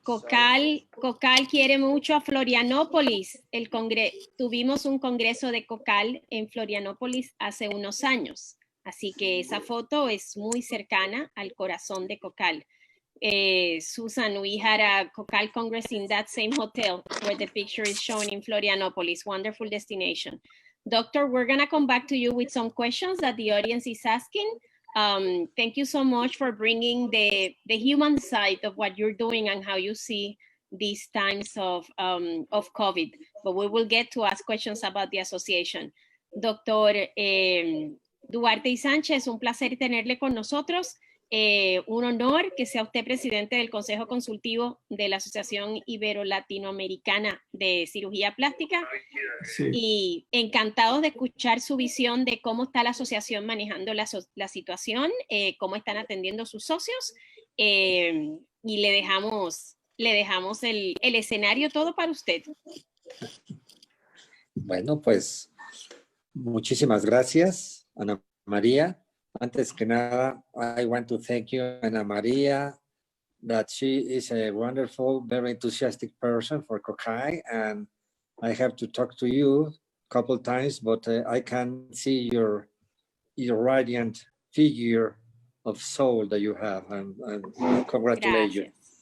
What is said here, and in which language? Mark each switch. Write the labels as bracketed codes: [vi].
[es] Cocal quiere mucho a Florianópolis. Tuvimos un congreso de Cocal en Florianópolis hace unos años. Así que esa foto es muy cercana al corazón de Cocal. [en] Susan, we had a Cocal Congress in that same hotel where the picture is shown in Florianópolis. Wonderful destination. Doctor, we're going to come back to you with some questions that the audience is asking. Thank you so much for bringing the human side of what you're doing and how you see these times of COVID. But we will get to ask questions about the association. [es] Doctor Duarte y Sánchez, un placer tenerle con nosotros. Un honor que sea usted presidente del Consejo Consultivo de la Asociación Ibero-Latinoamericana de Cirugía Plástica. Sí. Y encantados de escuchar su visión de cómo está la asociación manejando la situación, cómo están atendiendo sus socios, y le dejamos el escenario todo para usted. Bueno, pues muchísimas gracias, Ana María. Antes que nada, [en] I want to thank you, Ana María, that she is a wonderful, very enthusiastic person for COCAI, and I have to talk to you a couple times, but I can see your radiant figure of soul that you have, and congratulate you.